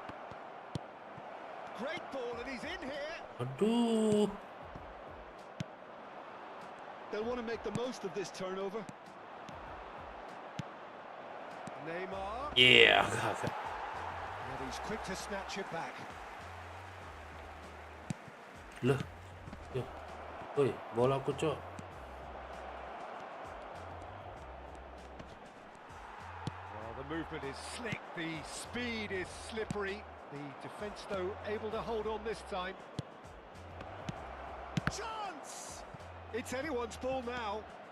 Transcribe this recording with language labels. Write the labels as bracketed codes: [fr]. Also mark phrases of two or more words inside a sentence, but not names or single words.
[en] Great ball, and he's in here. [jv] Aduh. [en] They'll want to make the most of this turnover. Neymar. [jv] Iya. [en] And he's quick to snatch it back. [jv] Loh. Yo. Woi, bola aku cok. [en] Well, the movement is slick, the speed is slippery. The defence, though, able to hold on this time. Chance! It's anyone's ball now.